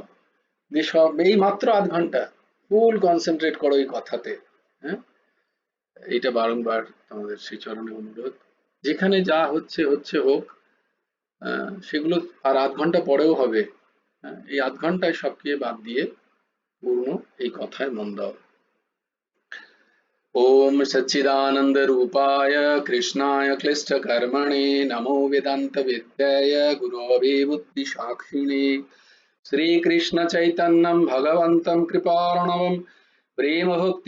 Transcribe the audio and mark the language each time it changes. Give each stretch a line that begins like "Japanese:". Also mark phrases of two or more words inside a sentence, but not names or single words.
Bangla: যে সব এই মাত্র 8 ঘন্টা ফুল কনসেন্ট্রেট করো এই কথাতে। হ্যাঁ, এইটা বারংবার তোমাদের শ্রীচরণে অনুরোধ। যেখানে যা হচ্ছে হচ্ছে হোক, সেগুলো আর 8 ঘন্টা পরেও হবে। এই 8 ঘন্টায় সবকে বাদ দিয়ে পূর্ণ এই কথায় মন দাও।
Sanskrit: ओम सच्चिदानंद रूपाय कृष्णाय क्लिष्ट कर्मणे नमो वेदांत विद्याय गुरोवे बुद्धि साक्षिणे श्री कृष्ण चैतन्यं भगवन्तं कृपार्णवं प्रेम भक्ति